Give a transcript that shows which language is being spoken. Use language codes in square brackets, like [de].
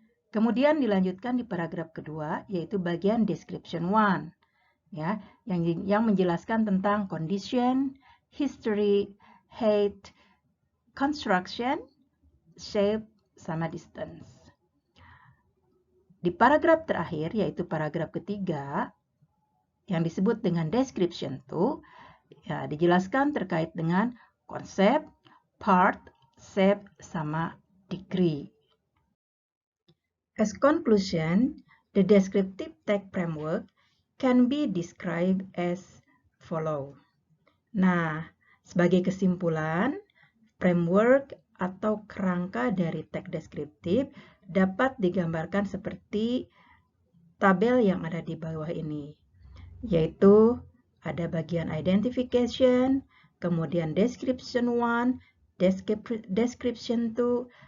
[id] Kemudian dilanjutkan di paragraf kedua, yaitu bagian description 1, ya, yang menjelaskan tentang condition, history, height, construction, shape, sama distance. Di paragraf terakhir, yaitu paragraf ketiga, yang disebut dengan description 2, ya, dijelaskan terkait dengan konsep, part, shape, sama degree. [en] As conclusion, the descriptive tag framework can be described as follow. [id] Nah, sebagai kesimpulan, framework atau kerangka dari tag deskriptif dapat digambarkan seperti tabel yang ada di bawah ini, yaitu ada bagian identification, kemudian description 1, description 2.